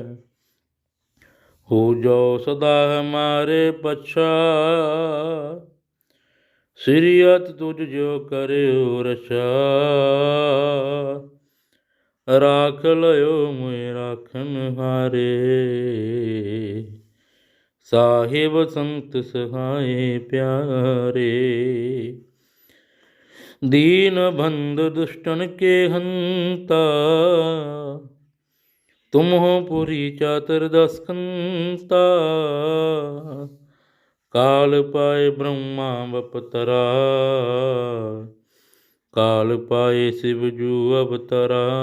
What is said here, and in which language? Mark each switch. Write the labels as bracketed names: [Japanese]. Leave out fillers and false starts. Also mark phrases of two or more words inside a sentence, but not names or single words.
[Braj] ਹੋ ਜੋ ਸਦਾ ਹਮਾਰੇ ਪਛਾ, ਸ੍ਰੀ ਅਤ ਤੁਝ ਜੋ ਕਰਿਓ ਰਛਾ। ਰਾਖ ਲਿਓ ਮੁਇ ਰਾਖਨ ਹਾਰੇ, ਸਾਹਿਬ ਸੰਤ ਸਹਾਏ ਪਿਆਰੇ। दीन बंधु दुष्टन के हंता, तुम हो पुरी चातुर दसकंता। काल पाए ब्रह्मा बपतरा, काल पाए शिव जू अवतरा।